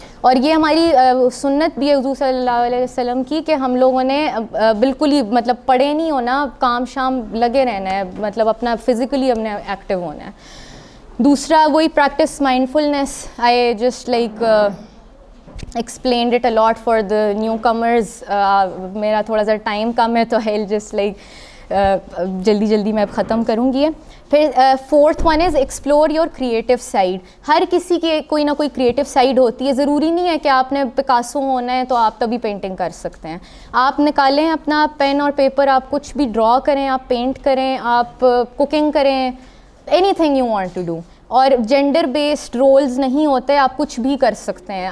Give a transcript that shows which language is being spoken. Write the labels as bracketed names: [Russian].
[Urdu] اور یہ ہماری سنت بھی ہے حضور صلی اللہ علیہ وسلم کی کہ ہم لوگوں نے بالکل ہی مطلب پڑے نہیں ہونا, کام شام لگے رہنا ہے, مطلب اپنا فزیکلی ہم نے ایکٹیو ہونا ہے. دوسرا وہی practice مائنڈفلنس. [English] I just like explained it a lot for the newcomers. [Urdu] میرا تھوڑا سا ٹائم کم ہے تو [English] I'll just like [Urdu] جلدی میں اب ختم کروں گی. [English] پھر 4th one is explore your creative side. [Urdu] ہر کسی کی کوئی نہ کوئی کریٹیو سائڈ ہوتی ہے. ضروری نہیں ہے کہ آپ نے پکاسو ہونا ہے تو آپ تبھی پینٹنگ کر سکتے ہیں. آپ نکالیں اپنا پین اور پیپر, آپ کچھ بھی ڈرا کریں, آپ پینٹ کریں, آپ کوکنگ کریں, [English] Anything you want to do. [Urdu] اور جینڈر بیسڈ رولز نہیں ہوتے, آپ کچھ بھی کر سکتے ہیں.